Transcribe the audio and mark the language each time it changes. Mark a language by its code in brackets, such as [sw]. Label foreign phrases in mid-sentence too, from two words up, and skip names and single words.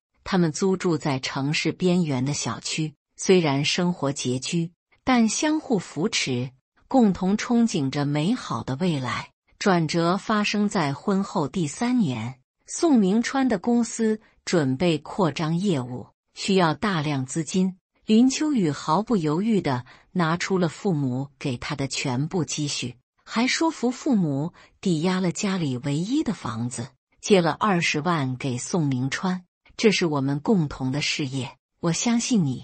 [zh] 他們租住在城市邊緣的小區，雖然生活拮據，但相互扶持，共同憧憬着美好的未來。轉折發生在婚後第3年，宋明川的公司準備擴張業務，需要大量資金。林秋雨毫不猶豫地拿出了父母給他的全部積蓄，還說服父母抵押了家裡唯一的房子，借了20萬給宋明川。這是我們共同的事業，我相信你。